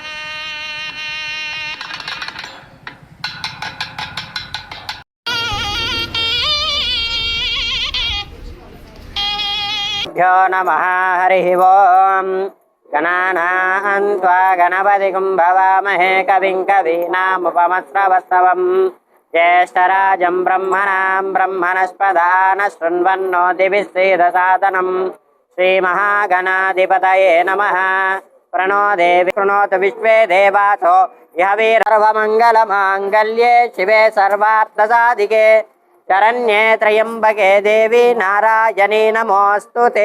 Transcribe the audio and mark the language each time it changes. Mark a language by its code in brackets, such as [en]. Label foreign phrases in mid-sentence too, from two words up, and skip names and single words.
[sa] గణానాం త్వా గణపతిం భవామహే కవిం కవీనాముపమస్రవస్తవం జ్యేష్ఠరాజం బ్రహ్మణాం బ్రహ్మణస్పదాన శృణ్వన్నోతిభిः सीदसादनं श्रीमहागणाधिपतये नमः। प्रणो देवी कृणोतु विश्वे देवासो इह वीरर्वमङ्गलमाङ्गल्ये शिवे सर्वार्थसाधिके शरण्ये त्र्यम्बके देवी नारायणी नमोऽस्तु ते।